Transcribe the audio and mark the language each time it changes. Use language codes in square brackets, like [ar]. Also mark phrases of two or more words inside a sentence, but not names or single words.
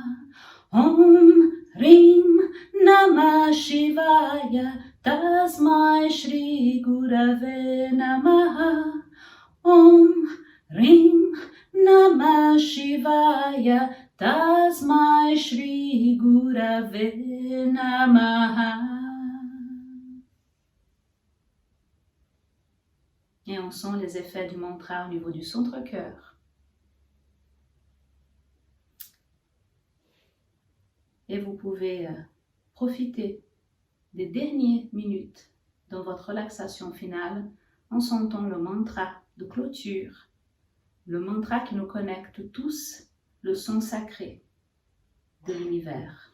[sa] ॐ ह्रीं नमः शिवाय तस्मै श्री गुरवे नमः. ॐ ह्रीं नमः शिवाय तस्मै श्री गुरवे नमः. [fr] Et on sent les effets du mantra au niveau du centre-cœur. Et vous pouvez profiter des dernières minutes dans votre relaxation finale en sentant le mantra de clôture, le mantra qui nous connecte tous, le son sacré de l'univers.